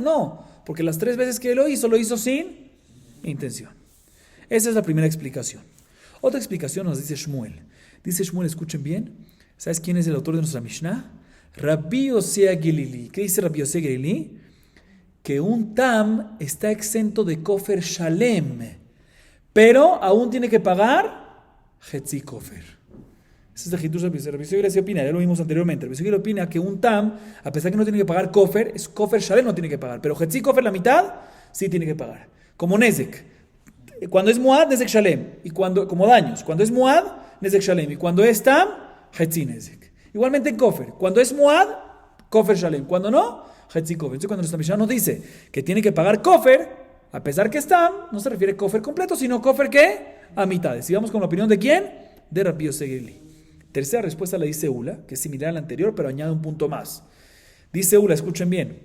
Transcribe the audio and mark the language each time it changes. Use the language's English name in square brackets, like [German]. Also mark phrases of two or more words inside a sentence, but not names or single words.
[Spanish] No, porque las 3 veces que lo hizo sin intención. Esa es la primera explicación. Otra explicación nos dice Shmuel. Dice Shmuel, escuchen bien. ¿Sabes quién es el autor de nuestra Mishnah? Rabbi Yosef Gilili. ¿Qué dice Rabbi Yosef Gilili? Que un tam está exento de [Hebrew] כופר שלם, [Spanish] pero aún tiene que pagar [Hebrew] חצי כופר. [Spanish] Ese es el Hidush de Rabbi Yosef Gilili opina, ya lo vimos anteriormente. Rabbi Yosef Gilili opina que un tam, a pesar que no tiene que pagar kofer, es [Hebrew] כופר שלם [Spanish] no tiene que pagar, pero [Hebrew] חצי כופר [Spanish] la mitad sí tiene que pagar. Como nezek. Cuando es muad, [Hebrew] נזק שלם. [Spanish] Y como daños. Cuando es muad, [Hebrew] נזק שלם. [Spanish] Y cuando es tam, [Hebrew] חצי נזק. [Spanish] Igualmente en kofer. Cuando es muad, [Hebrew] כופר שלם. [Spanish] Cuando no, [Hebrew] חצי כופר. [Spanish] Entonces cuando nuestra Mishnah nos dice que tiene que pagar kofer, a pesar que es tam, no se refiere a kofer completo, sino kofer ¿qué? A mitades. Sigamos con la opinión de ¿quién? De Rabbi Yosef Gilili. Tercera respuesta la dice Ula, que es similar a la anterior, pero añade un punto más. Dice Ula, escuchen bien.